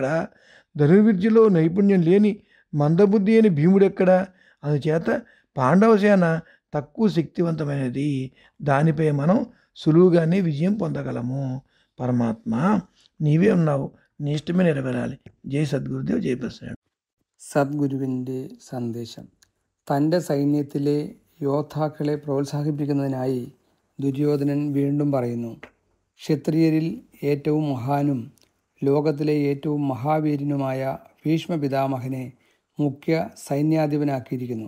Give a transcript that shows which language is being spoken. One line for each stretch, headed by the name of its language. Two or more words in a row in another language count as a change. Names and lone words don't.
Telugu: ధనుర్విద్యలో నైపుణ్యం లేని మందబుద్ధి అయిన భీముడెక్కడ? అందుచేత పాండవ సేన తక్కువ శక్తివంతమైనది, దానిపై మనం సులువుగానే విజయం పొందగలము. పరమాత్మ నీవే ఉన్నావు, నీ ఇష్టమే నెరవేరాలి. జై సద్గురుదేవ్, జై ప్రశ్న.
Malayalam: സദ്ഗുരുവിൻ്റെ സന്ദേശം. തൻ്റെ സൈന്യത്തിലെ യോദ്ധാക്കളെ പ്രോത്സാഹിപ്പിക്കുന്നതിനായി ദുര്യോധനൻ വീണ്ടും പറയുന്നു, ക്ഷത്രിയരിൽ ഏറ്റവും മഹാനും ലോകത്തിലെ ഏറ്റവും മഹാവീരനുമായ ഭീഷ്മ പിതാമഹനെ മുഖ്യ സൈന്യാധിപനാക്കിയിരിക്കുന്നു.